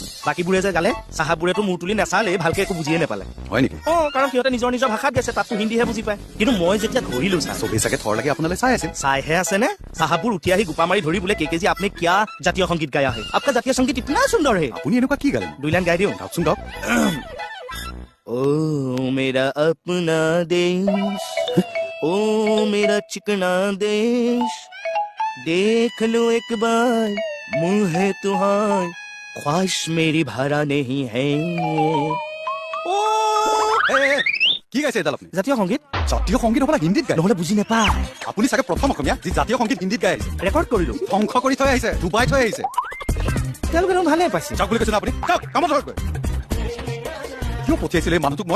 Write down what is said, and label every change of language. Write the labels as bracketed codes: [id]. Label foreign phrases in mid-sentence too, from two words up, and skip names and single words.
[as] বাকীবোৰে যে গালে, চাহাববোৰেতো মূৰ তুলি নাচালে, ভালকে একো বুজিয়ে নাপালে। হয় নেকি? কাৰণ সিহঁতে নিজৰ নিজৰ ভাষাত গৈছে, তাততো হিন্দীহে বুজি পায়। কিন্তু মই যেতিয়া ধৰিলো স্যাৰ, চবেই চাগে থৰ লাগি আপোনালৈ চাই আছিল। চাইহে আছে নে? চাহাববোৰ উঠি আহি গোপা মাৰি ধৰি বোলে কেজি আপুনি কিয় জাতীয় সংগীত [hi] गाया है? आपका जातीय संगीत इतना सुंदर है। [as] আপুনি এনেকুৱা কি গালে? 2 লাইন গাই দিওঁ। গাওকচোন গাওক। [hi] ओ मेरा अपना देश, ओ मेरा चिकना देश, देख लो एक बार मुँह है तुहार, ख्वाहिश मेरी भरा नहीं है। [as] কি গাইছে এডাল আপুনি? জাতীয় সংগীত। জাতীয় সংগীত হ'বলা হিন্দীত গায়। নহ'লে বুজি নাপায়। আপুনি চাগে প্ৰথম অসমীয়া যি জাতীয় সংগীত হিন্দীত গাই আহিছে। ৰেকৰ্ড কৰিলো, ধ্বংস কৰি থৈ আহিছে, ডুবাই থৈ আহিছে। তেওঁলোকে ভালে পাইছে। যাওক বুলি কৈছে ন আপুনি? যাওক কামত ধৰক। কিয় পঠিয়াইছিলে এই মানুহটোক মই?